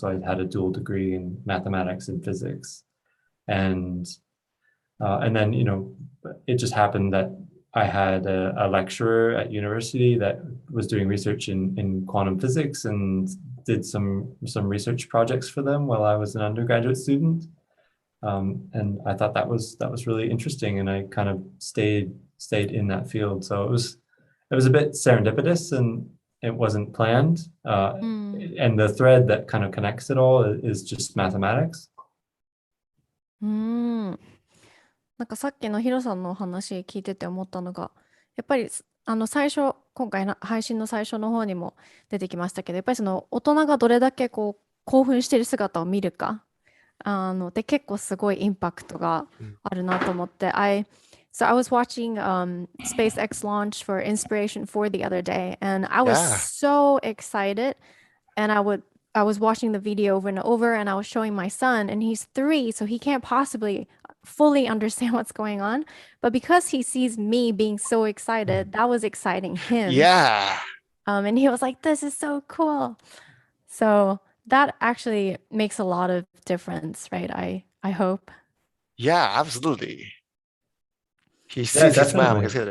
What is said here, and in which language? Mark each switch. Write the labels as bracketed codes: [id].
[en] So I had a dual degree in mathematics and physics. And then, it just happened that I had a lecturer at university that was doing research in quantum physics and did some research projects for them while I was an undergraduate student. And I thought that was really interesting, and I kind of stayed in that field. So it was a bit serendipitous, and it wasn't planned. And the thread that kind of connects it all is just mathematics. [ja] なんかさっきのヒロさんのお話聞いてて思ったのが、やっぱり今回の配信の最初の方にも出てきましたけど、やっぱりその大人がどれだけ興奮している姿を見るか、で結構すごいインパクトがあるなと思って、 [en] So I was watching SpaceX launch for Inspiration 4 the other day, and I was so excited, and I was watching the video over and over, and I was showing my son, and he's 3, so he can't possibly fully understand what's going on. But because he sees me being so excited, that was exciting him. Yeah. And he was like, "This is so cool." So that actually makes a lot of difference, right? I hope. Yeah, absolutely. He sees his mom.